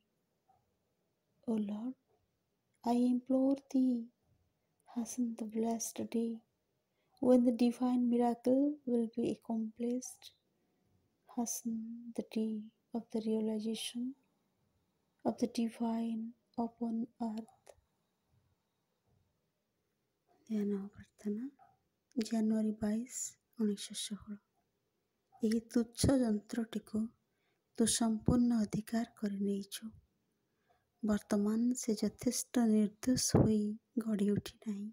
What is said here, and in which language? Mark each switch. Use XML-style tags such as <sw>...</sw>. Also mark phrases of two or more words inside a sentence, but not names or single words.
<en>O Lord, I implore thee, hasten the blessed day when the divine miracle will be accomplished. Hasten the day of the realization of the divine upon earth.</en> <or>ଧ୍ୟାନ ପ୍ରାର୍ଥନା ଜାନୁଆରୀ 22, 1916। ଏହି ତୁଚ୍ଛ ଯନ୍ତ୍ରଟିକୁ ତୁ ସମ୍ପୂର୍ଣ୍ଣ ଅଧିକାର କରି ନେଇଛୁ। ବର୍ତ୍ତମାନ ସେ ଯଥେଷ୍ଟ ନିର୍ଦ୍ଦୋଷ ହୋଇ ଗଢ଼ି ଉଠି ନାହିଁ।</or>